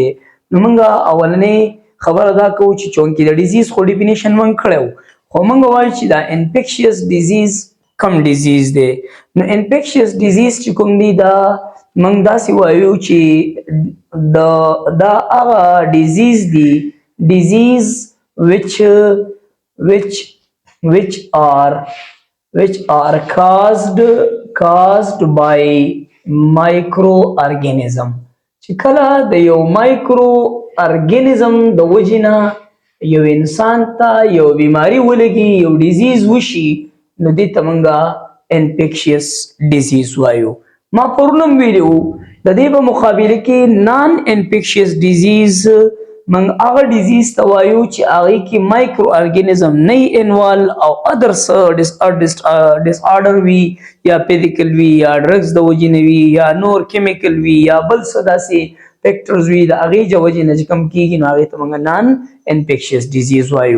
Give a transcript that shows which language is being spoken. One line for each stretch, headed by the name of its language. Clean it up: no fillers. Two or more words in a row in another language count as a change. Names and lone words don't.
Pashto: نو موږ اولنی خبره دا کوو چې چونکې د ډیزیز خو ډیفینیشن موږ کړی و، خو موږ وایو چې دا
English: infectious disease
Pashto: کم ډیزیز دی. نو
English: infectious disease
Pashto: چې کوم دی دا موږ داسې وایو چې دا هغه ډیزیز دی
English: disease which are caused by microorganism.
Pashto: چې کله د یو
English: micro organism
Pashto: د وجې نه یو انسان ته یو بیماری ولګي، یو ډیزیز وشي، نو دې ته موږ
English: infectious disease
Pashto: وایو. ما پرون هم ویلي وو د دې په مقابله کې
English: non infectious disease
Pashto: موږ هغه ډیزیز ته وایو چې هغې کې
English: micro organism
Pashto: نه وي انوالو او ادر څه ډس آرډر وي یا فزیکل وي یا ډرګز د وجې نه وي یا نور کیمیکل وي یا بل څه داسې فیکټرز وي د هغې وجې نه چې کوم کېږي نو هغې ته موږ
English: non infectious disease
Pashto: وایو.